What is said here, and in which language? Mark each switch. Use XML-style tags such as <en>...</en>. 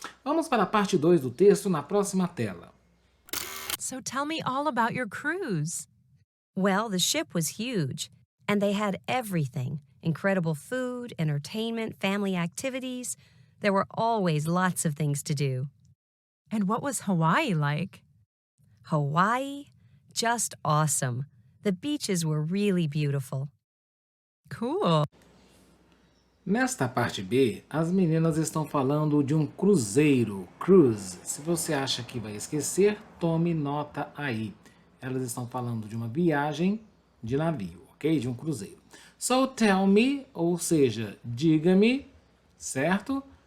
<pt>Vamos para a parte 2 do texto na próxima tela.</pt> <en>So tell me all about your cruise. Well, the ship was huge, and they had everything. Incredible food, entertainment, family activities. There were always lots of things to do. And what was Hawaii like? Hawaii? Just awesome. The beaches were really beautiful. Cool.</en> <pt>Nesta parte B, as meninas estão falando de um cruzeiro, cruise. Se você acha que vai esquecer, tome nota aí. Elas estão falando de uma viagem de navio, ok? De um cruzeiro.</pt> <en>So tell me,</en> <pt>ou seja, diga-me, certo?</pt>